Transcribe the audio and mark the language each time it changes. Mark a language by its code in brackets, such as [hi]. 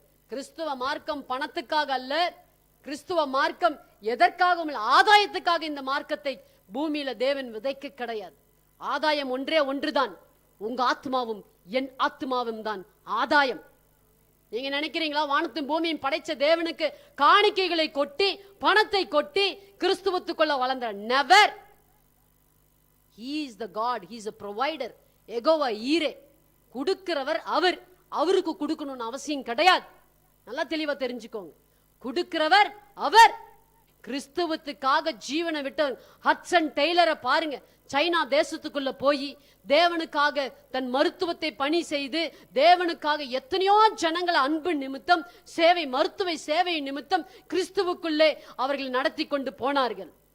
[ta] கிறிஸ்துவ மார்க்கம் பணத்துக்காக அல்ல. கிறிஸ்துவ மார்க்கம் எதற்காகவும் ஆதாயத்துக்காக இந்த மார்க்கத்தை பூமியில தேவன் விதைக்க கிடையாது. ஆதாயம் ஒன்றே ஒன்றுதான். உங்க ஆத்மாவும் என் ஆத்மாவும் தான் ஆதாயம். நீங்க நினைக்கிறீங்களா வானத்தின் பூமியும் படைச்ச தேவனுக்கு காணிக்கைகளை கொட்டி பணத்தை கொட்டி கிறிஸ்துவத்துக்குள்ள வளர்ந்த? [en] Never. He is the God, he is a provider. [ta] எகோவா ஈரே, கொடுக்கிறவர் அவர். அவருக்கு கொடுக்கணும்னு அவசியம் கிடையாது. நல்லா தெளிவா தெரிஞ்சுக்கோங்க. கொடுக்கிறவர் அவர். கிறிஸ்துவத்துக்காக ஜீவனை விட்ட ஹட்சன் டெய்லரை பாருங்க. சைனா தேசத்துக்குள்ள போய் தேவனுக்காக தன் மருத்துவத்தை பணி செய்து தேவனுக்காக எத்தனையோ ஜனங்களை அன்பு நிமித்தம் மருத்துவ சேவை நிமித்தம் கிறிஸ்துவுக்குள்ளே அவர்கள் நடத்தி கொண்டு போனார்கள்.